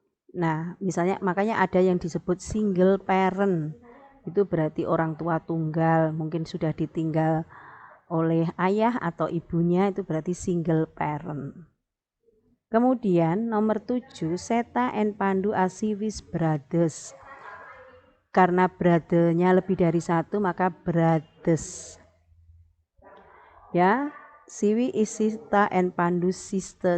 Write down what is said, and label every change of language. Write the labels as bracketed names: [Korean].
[Indonesian] Nah, misalnya makanya ada yang disebut single parent. Itu berarti orang tua tunggal, mungkin sudah ditinggal oleh ayah atau ibunya, itu berarti single parent. Kemudian nomor 7, [English] Seta and Pandu are Siwi's brothers. [Indonesian] Karena brother-nya lebih dari satu, maka brothers. [English] Ya, Siwi is Sita and Pandu sister.